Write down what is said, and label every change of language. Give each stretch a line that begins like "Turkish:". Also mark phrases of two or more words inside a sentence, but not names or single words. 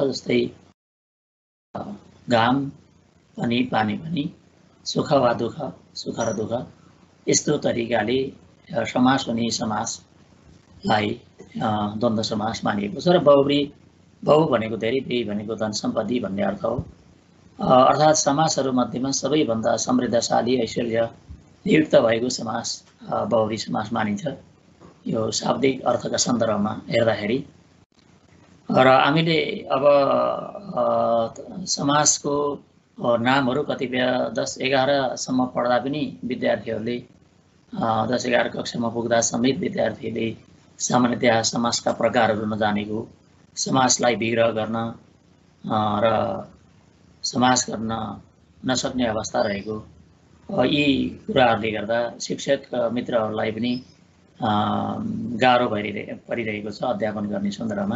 Nepali: जस्तै घाम पनि पानी पनि, सुख वा दुःख, सुख र दुःख, यस्तो तरिकाले समास हुने समासलाई द्वन्द्व समास मानिएको छ। र बहु भनेको धेरै, बेही भनेको धन सम्पत्ति भन्ने अर्थ हो। अर्थात् समासहरू मध्येमा सबैभन्दा समृद्धशाली ऐश्वर्य नियुक्त भएको समास बहुव्री समास मानिन्छ, यो शाब्दिक अर्थका सन्दर्भमा हेर्दाखेरि। र हामीले अब समासको नामहरू कतिपय 10-11सम्म पढ्दा पनि विद्यार्थीहरूले 10-11 कक्षामा पुग्दा समेत विद्यार्थीले सामान्यतया समासका प्रकारहरू नजानेको, समासलाई विग्रह गर्न र समास गर्न नसक्ने अवस्था रहेको, यी कुराहरूले गर्दा शिक्षक मित्रहरूलाई पनि गाह्रो परिरहेको छ अध्यापन गर्ने सन्दर्भमा।